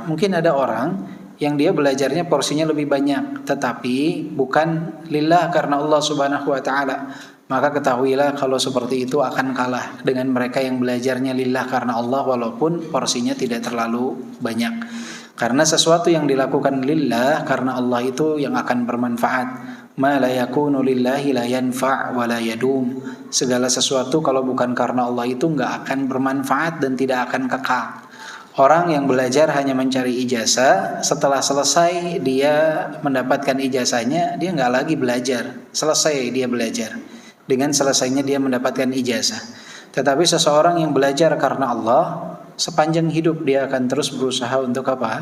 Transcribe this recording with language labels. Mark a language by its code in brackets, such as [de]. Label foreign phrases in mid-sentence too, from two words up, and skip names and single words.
[id] Mungkin ada orang yang dia belajarnya porsinya lebih banyak, tetapi bukan lillah karena Allah [ar] سبحانه وتعالى. [id] Maka ketahuilah kalau seperti itu akan kalah dengan mereka yang belajarnya lillah karena Allah walaupun porsinya tidak terlalu banyak. Karena sesuatu yang dilakukan lillah karena Allah itu yang akan bermanfaat. [ar] ما لا يكون لله لا ينفع ولا يدوم. [id] Segala sesuatu kalau bukan karena Allah itu enggak akan bermanfaat dan tidak akan kekal. Orang yang belajar hanya mencari ijazah, setelah selesai dia mendapatkan ijazahnya, dia enggak lagi belajar. Selesai dia belajar. Dengan selesainya dia mendapatkan ijazah. Tetapi seseorang yang belajar karena Allah, sepanjang hidup dia akan terus berusaha untuk apa?